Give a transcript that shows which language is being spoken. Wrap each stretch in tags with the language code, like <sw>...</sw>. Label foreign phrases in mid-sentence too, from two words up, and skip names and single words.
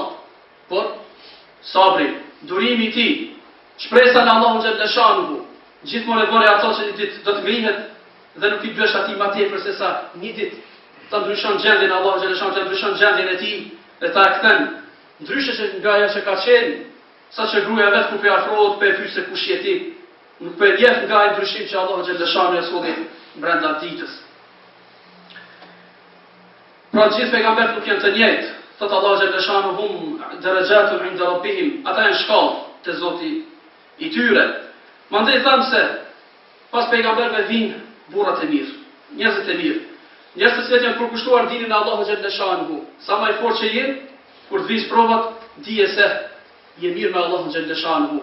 <sq>Por sabri, durimi i tij, shpresa në Allahun</sq> <ar>جل شأنه,</ar> <sq>gjithmonë e bëri ato që një ditë do të ngrihet dhe nuk i bësh atij më tepër se sa një ditë ta ndryshon gjendjen Allahu</sq> <ar>جل شأنه,</ar> <sq>ta ndryshon gjendjen e tij dhe ta kthen ndryshe se nga ajo që ka qenë, sa që gruaja vetë kur pe afrohet pe pyet se kush je ti, nuk pe njeh nga ai ndryshim që Allahu</sq> <ar>جل شأنه</ar> <sq>e solli brenda ditës. Pra gjithë pejgamberët nuk janë të njëjtë, thot Allahu</sq> <ar>جل شأنه: "هم درجات عند ربهم."</ar> <sq>Ata janë shkallë te Zoti i tyre. Mandej thamë se pas pejgamberëve vinë burrat e mirë, njerëzit e mirë. Njerëz të cilët janë përkushtuar dinin e Allahu</sq> <ar>جل شأنه.</ar> <sq>Sa më i fortë që jenë, kur të vijë provat, dije se je mirë me Allahun</sq> <ar>جل شأنه.</ar>